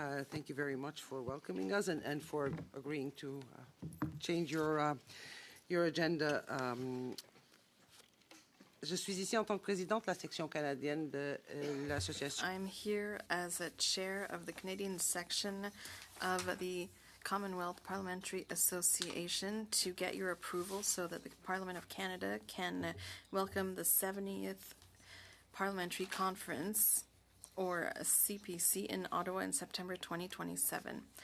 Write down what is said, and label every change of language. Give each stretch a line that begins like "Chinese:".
English: Thank you very much for welcoming us and for agreeing to change your agenda.
French: Je suis ici en tant que présidente de la section canadienne de l'association.
English: I'm here as a chair of the Canadian section of the Commonwealth Parliamentary Association to get your approval so that the Parliament of Canada can welcome the 70th Parliamentary Conference, or CPC, in Ottawa in September 2027.